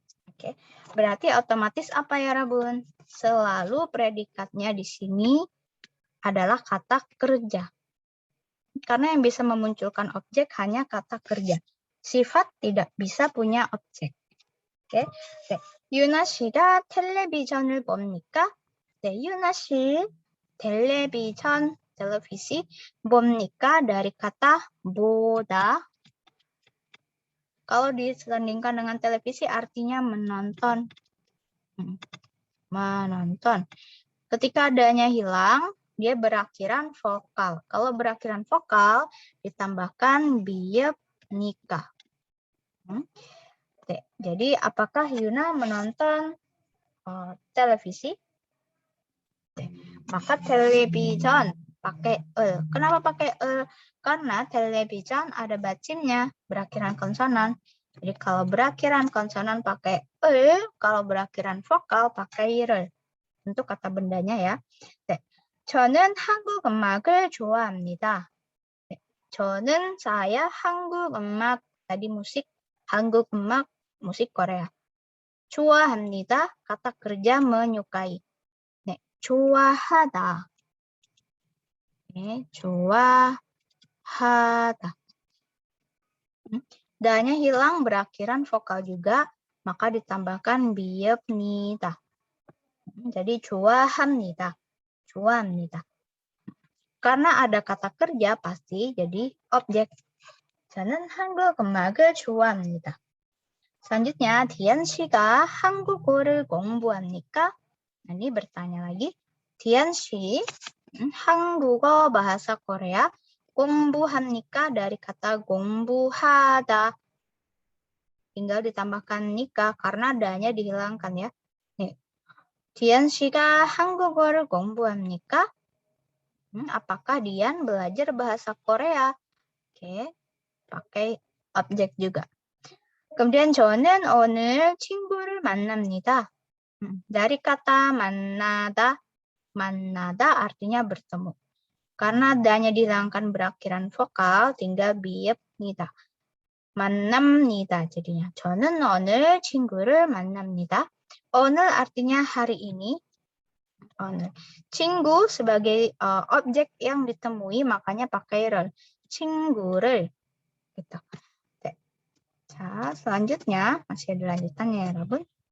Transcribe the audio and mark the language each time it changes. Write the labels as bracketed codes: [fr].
[id] Oke, berarti otomatis apa ya, Rabun? Selalu predikatnya di sini adalah kata kerja. Karena yang bisa memunculkan objek hanya kata kerja. Sifat tidak bisa punya objek. Oke. [ko] 유나 씨가 텔레비전을 봅니까? 네, 유나 씨 텔레비전, televisi, 봅니까? [id] Dari kata 보다. Kalau disandingkan dengan televisi artinya menonton. Menonton. Ketika adanya hilang, dia berakhiran vokal. Kalau berakhiran vokal, ditambahkan biebnika. Jadi, apakah Yuna menonton televisi? Maka television pakai Kenapa pakai Karena television ada bacimnya, berakhiran konsonan. Jadi, kalau berakhiran konsonan pakai kalau berakhiran vokal pakai 를. Untuk kata bendanya ya. [ko] 저는 한국 음악을 좋아합니다. [id] 저는 saya 한국 음악 tadi musik 한국 음악 musik Korea. 좋아합니다 kata kerja menyukai. [ko] 네, 좋아하다. 네, 좋아하다. [id] Da-nya hilang berakhiran vokal juga, maka ditambahkan bieb니다. Jadi 좋아합니다. 좋아합니다. Karena ada kata kerja pasti jadi objek. [ko] 저는 한국 음악을 좋아합니다. [id] Selanjutnya, [ko] 디안 씨가 한국어를 공부합니까? [id] Nah, ini bertanya lagi. [ko] Dian 씨, 한국어 bahasa Korea 공부합니까? [id] Dari kata 공부하다. Tinggal ditambahkan nikah karena danya dihilangkan ya. [ko] 네. Dian 씨가 한국어를 공부합니까? [id] Apakah Dian belajar bahasa Korea? Oke, pakai objek juga. Kemudian [ko] 저는 오늘 친구를 만납니다. [id] Dari kata manada artinya bertemu. Karena adanya dihilangkan berakhiran vokal, tinggal biepnida. [ko] 만납니다 jadinya. 저는 오늘 친구를 만납니다. [id] 오늘 artinya hari ini. 오늘. 친구 sebagai objek yang ditemui, makanya pakai 를. 친구를. Gitu. Oke. 자, selanjutnya masih ada lanjutannya ya, 여러분.